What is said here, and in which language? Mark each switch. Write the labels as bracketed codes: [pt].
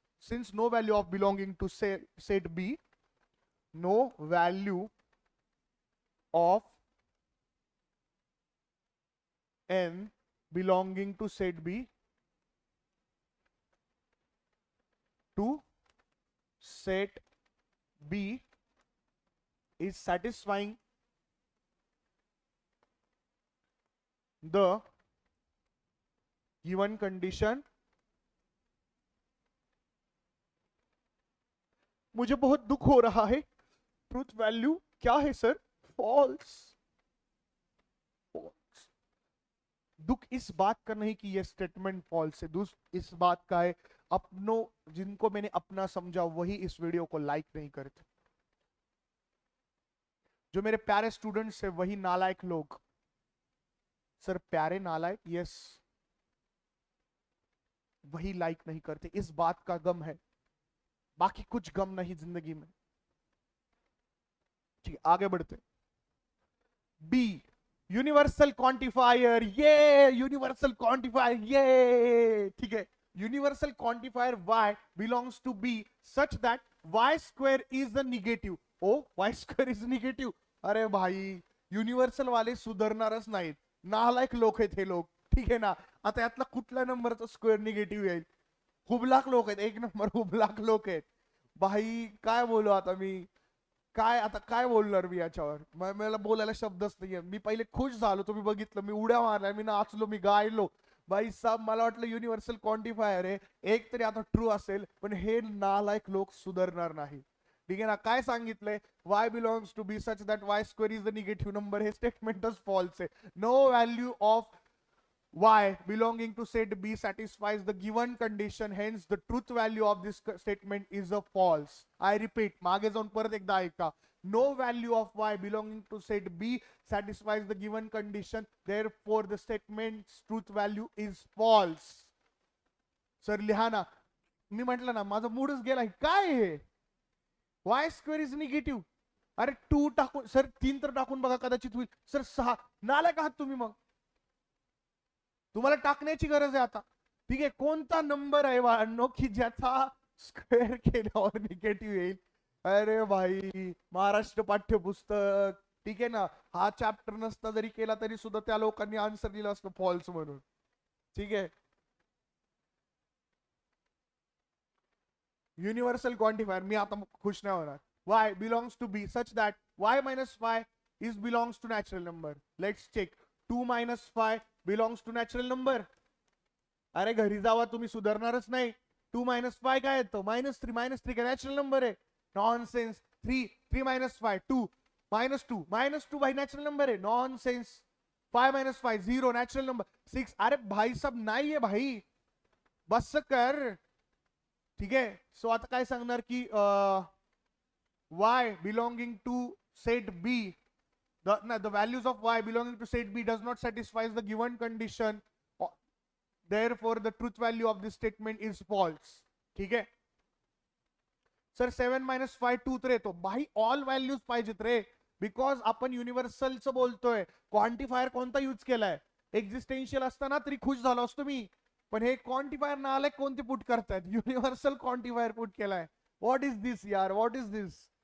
[en] since no value of belonging to set B, no value of n belonging to set B to set B is satisfying the given condition [hi] मुझे बहुत दुख हो रहा है, truth value क्या है sir? False. दुख इस बात का नहीं कि ये स्टेटमेंट फॉल्स है, दुख इस बात का है अपनों जिनको मैंने अपना समझा वही इस वीडियो को लाइक नहीं करते। जो मेरे प्यारे स्टूडेंट्स है वही नालायक लोग। सर प्यारे नालायक, यस, वही लाइक नहीं करते। इस बात का गम है, बाकी कुछ गम नहीं जिंदगी में। ठीक है, आगे बढ़ते। बी, यूनिवर्सल क्वांटिफायर, ये यूनिवर्सल क्वांटिफायर, ये ठीक है। [en] Universal quantifier y belongs to b such that y square is the negative. Oh y square is negative. [mr] अरे भाई, युनिव्हर्सल वाले सुधारणारच नाहीत, नालायक लोक आहेत हे लोक, ठीक आहे ना। आता यातला कुठल्या नंबरचा स्क्वेअर निगेटिव्ह येईल? हुबलाक लोक आहेत, एक नंबर हुबलाक लोक आहेत भाई। काय बोलू आता मी, काय आता काय बोलणार मी याच्यावर? मला बोलायला शब्दच नाहीये। मी पहिले खुश झालो, तुम्ही बघितलं, मी उड्या मारल्या, मी नाचलो, मी गायलो भाई साहेब। मला वाटलं युनिव्हर्सल क्वांटिफायर आहे, एक तरी आता ट्रू असेल, पण हे नालायक लोक सुधारणार नाही। ठीक आहे ना। काय सांगितलंय? [en] y belongs to B such that y square is the negative number. [mr] हे स्टेटमेंटच फॉल्स आहे। [en] No value of y belonging to set b satisfies the given condition, hence the truth value of this statement is a false. I repeat, [mr] मागे जाऊन परत एकदा ऐका। [en] No value of y belonging to set b satisfies the given condition, therefore the statement's truth value is false. [mr] Sir लिहा ना, मी म्हटलं ना माझा मूडच गेलाय। काय आहे y स्क्वेअर इज निगेटिव्ह? अरे 2 टाकून सर, 3 तर टाकून बघा, कदाचित होईल। सर 6, नालायक आहात तुम्ही मग, तुम्हाला टाकण्याची गरज आहे आता। ठीक आहे, कोणता नंबर आहे बाळांनो की ज्याचा स्क्वेअर केल्यावर निगेटिव्ह येईल? अरे भाई, महाराष्ट्र पाठ्यपुस्तक, ठीक आहे ना, हा चॅप्टर नसता जरी केला तरी सुद्धा त्या लोकांनी आन्सर दिला असतं फॉल्स म्हणून। ठीक आहे, युनिव्हर्सल क्वांटिफायर, मी आता खुश नाही होणार। [en] y belongs to b such that y minus 5 is belongs to natural number. Let's check. 2 minus 5 belongs to natural number. [mr] अरे घरी जावा, तुम्ही सुधारणारच नाही। [en] 2 minus 5 [mr] काय येतं? -3 काय नॅचरल नंबर आहे? नॉनसेन्स। 3 minus 5 2 -2 भाई नॅचरल नंबर आहे, नॉनसेन्स। 5 minus 5 0 natural number. 6, अरे भाई सब नाहीये भाई, बस कर। ठीक आहे, सो आता काय सांगणार की [en] y belonging to set b, the values of y belonging to set b does not satisfy the given condition, therefore the truth value of this statement is false. [mr] ठीक आहे सर। 7 minus 5 2 तर येतो भाई, all values पाहिजेत रे, because आपण युनिव्हर्सलचं बोलतोय। Quantifier कोणता use केलाय? एक्झिस्टेन्शियल असताना तरी खुश झालो असतो मी, पण हे क्वांटिफायर नाले कोणते पुट करतायत? युनिव्हर्सल क्वांटिफायर पुट केलाय। [en] What is this यार, what is this?